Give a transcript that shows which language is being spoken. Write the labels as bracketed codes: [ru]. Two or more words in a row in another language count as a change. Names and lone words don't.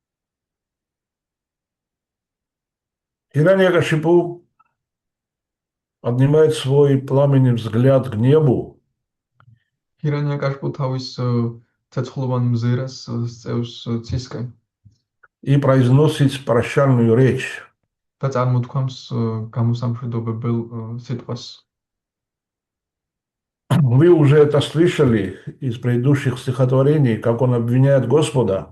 [ru] Хираньякашипу поднимает свой пламенный взгляд к небу [ka] ჰირანიაკაშკუ თავის ცეცხლოვან მზერას სწევს ცისკენ [ru] и произносит прощальную речь. [ka] და წარმოთქვამს გამოსამშვიდობებელ სიტყვას. [ru] Вы уже это слышали из предыдущих стихотворений, как он обвиняет Господа.